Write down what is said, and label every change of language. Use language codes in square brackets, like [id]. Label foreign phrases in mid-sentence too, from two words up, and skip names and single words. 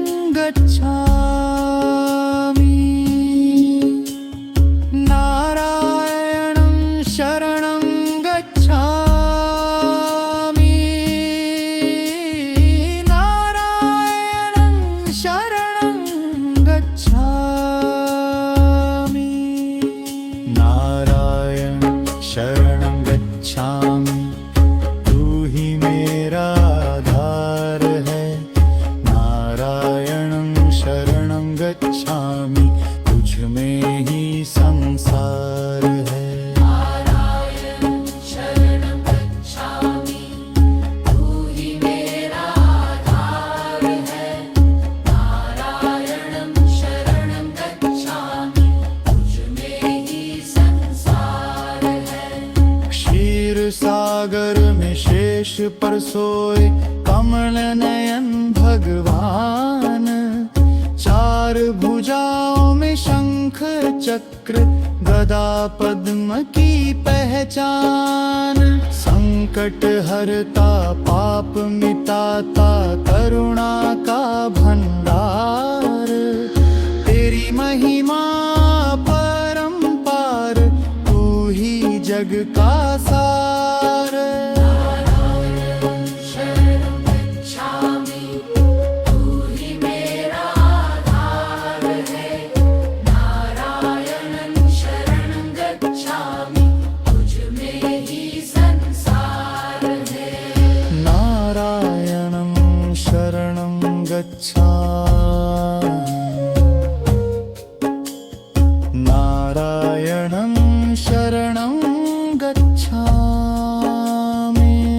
[sa] गच्छामि नारायणं शरणं गच्छामि नारायणं शरणं गच्छामि शरणं गच्छामि [hi] तू ही मेरा आधार है [sa] नारायणं शरणं गच्छामि [hi] तुझ में ही संसार है [sa] नारायण शरणं गच्छामि [hi] तू ही मेरा आधार है [sa] नारायण शरणं गच्छामि [hi] तुझ में ही संसार सागर में शेष पर सोए कमल नयन भगवान चार भुजाओं में शंख चक्र गदा पद्म की पहचान संकट हरता पाप मिटाता करुणा का भंडार तेरी महिमा परंपार तू ही जग का सार [sa] नारायण शरणं गच्छामि [hi] तू ही मेरा आधार है [sa] नारायण शरणं गच्छामि [hi] तुझ में ही संसार है [sa] नारायणं शरणं गच्छामि नारायणं शरणं गच्छामि